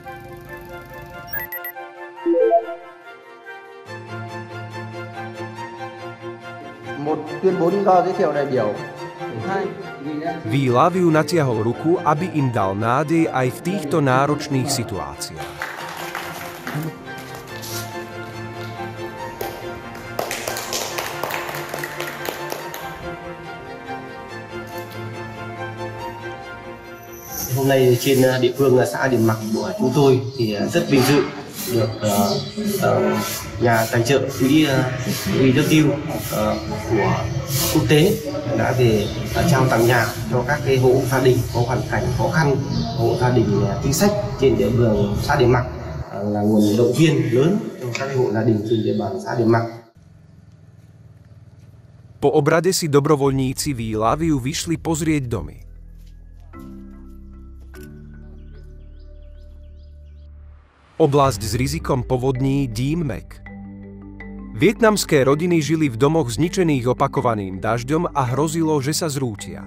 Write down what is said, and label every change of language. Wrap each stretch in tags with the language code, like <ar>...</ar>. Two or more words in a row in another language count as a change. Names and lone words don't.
<sk>We Love You natiahol ruku, aby im dal nádej aj v týchto náročných situáciách.</sk> <vi>Hôm nay trên địa phương xã Điềm Mạc của chúng tôi thì rất vinh dự được nhà tài trợ quỹ We Love You của quốc tế đã về trao tặng nhà cho các cái hộ gia đình có hoàn cảnh khó khăn, hộ gia đình chính sách trên địa bàn xã Điềm Mạc, là nguồn động viên lớn cho các cái hộ gia đình trên địa bàn xã Điềm Mạc.</vi> <sk>Po obrade si dobrovoľníci We Love You vyšli pozrieť domy. Oblasť s rizikom povodní Dien Mac. Vietnamské rodiny žili v domoch zničených opakovaným dažďom a hrozilo, že sa zrútia.</sk>